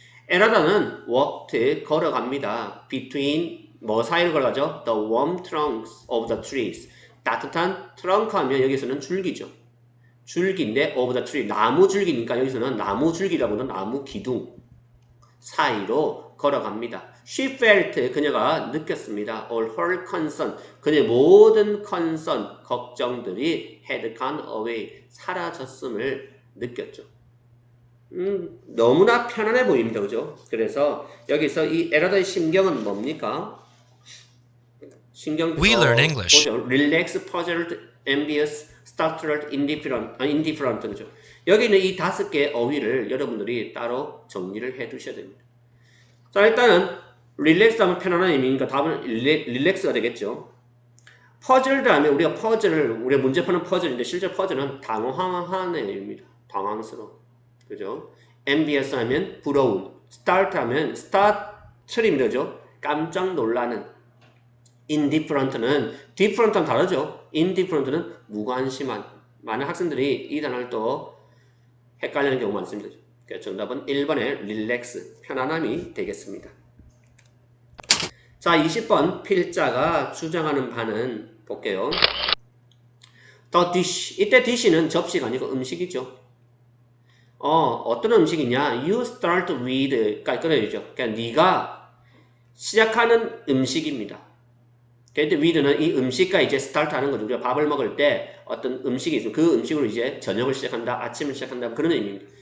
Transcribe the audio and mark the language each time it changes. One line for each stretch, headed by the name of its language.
Korean: 에라다는 walked, 걸어갑니다. between, 뭐 사이를 걸어가죠?
English: The warm trunks of the trees.
Korean: 따뜻한 트렁크 하면 여기서는 줄기죠. 줄기인데 of the tree, 나무 줄기니까 여기서는 나무 줄기라고는 나무 기둥 사이로 걸어갑니다. She felt, 그녀가 느꼈습니다.
English: All her concern, 그녀의 모든 concern, 걱정들이 had gone away, 사라졌음을 느꼈죠.
Korean: 너무나 편안해 보입니다. 그죠? 그래서 여기서 이 에라다의 심경은 뭡니까? 신경
English: We learn English. 보죠. Relax, puzzled, envious, startled, indifferent 그죠?
Korean: 여기는 이 5개의 어휘를 여러분들이 따로 정리를 해 두셔야 됩니다. 자, 일단은 relax 하면 편안한 의미니까 답은 relax가 되겠죠. puzzled 하면 우리가 문제 푸는 퍼즐인데 실제 퍼즐은 당황한 의미입니다. 당황스러워. 그죠? envious 하면 부러운, start 하면 startlim입니다. 그죠? 깜짝 놀라는. indifferent는 different랑 다르죠. indifferent는 무관심한. 많은 학생들이 이 단어를 또 헷갈리는 경우가 많습니다. 그래서 정답은 1번의 relax, 편안함이 되겠습니다. 자, 20번 필자가 주장하는 바는 볼게요. The dish, 이때 dish는 접시가 아니고 음식이죠. 어떤 음식이냐?
English: You start with, 끊어야죠.
Korean: 그러니까 네가 시작하는 음식입니다. 근데 with는 이 음식과 이제 start 하는 거죠. 우리가 밥을 먹을 때 어떤 음식이 있으면 그 음식으로 이제 저녁을 시작한다, 아침을 시작한다, 그런 의미입니다.